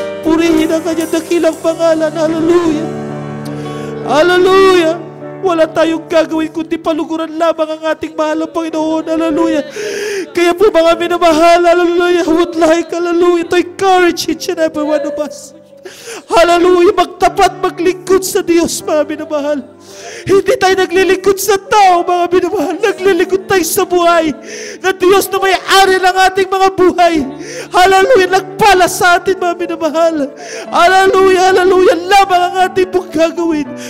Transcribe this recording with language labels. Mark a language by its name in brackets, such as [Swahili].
[Filipino] Purihin ang kanyang dakilang pangalan. Hallelujah. Hallelujah. Wala tayong gagawin kundi paluguran lamang ang ating mahal na Panginoon. Hallelujah. Kaya po mga minamahal, [English] hallelujah, I would like, hallelujah, to encourage each and every one of us. [Filipino] Hallelujah, magtapat, maglingkod sa Diyos, mga minamahal. Hindi tayo naglilingkod sa tao, mga minamahal. Naglilingkod tayo sa buhay na Diyos na may-ari ng ating mga buhay. Hallelujah, nagpala sa atin, mga minamahal. Hallelujah, hallelujah, lamang ang ating pong gagawin.